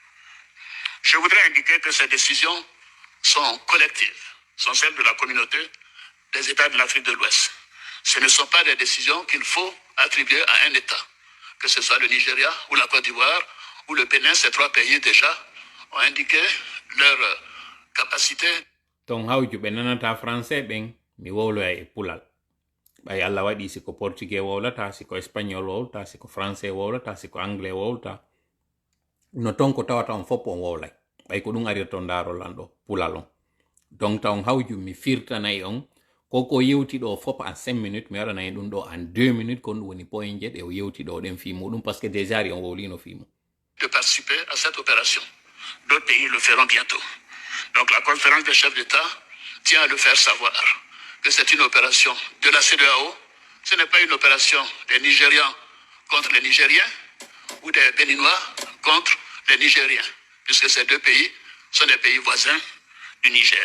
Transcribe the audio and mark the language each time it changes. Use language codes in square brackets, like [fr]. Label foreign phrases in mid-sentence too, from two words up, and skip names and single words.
[fr] Je voudrais indiquer que ces décisions sont collectives, sont celles de la communauté des États de l'Afrique de l'Ouest. Ce ne sont pas des décisions qu'il faut attribuer à un État, que ce soit le Nigeria ou la Côte d'Ivoire ou le Bénin. Ces 3 pays déjà ont indiqué leur capacité. [ff] ton hawju ɓe nanata français ɓen mi wowloya e pulal ɓay allah waɗi siko portugais wowlata siko espagnol wowlata siko français wowlata siko anglais wowlata no ton ko tawata on fof on wowlay ɓay ko ɗum arirto ndarolan ɗo pulal on donc taw hawju mi firtanayi on koko yewti ɗo fof [fr] en 5 minutes [ff] mi waɗanayi ɗum ɗo [fr] en 2 minutes [ff] kon ɗum woni point je ɗe o yewti ɗo ɗen fi muɗum [fr] par ce que déjà [ff] ri on wowlino fi mum [fr] de participer à cette opération. D'autres pays le feront bientôt. Donc la conférence des chefs d'État tient à le faire savoir que c'est une opération de la CEDEAO. Ce n'est pas une opération des Nigérians contre les Nigériens ou des Béninois contre les Nigériens, puisque ces 2 pays sont des pays voisins du Niger.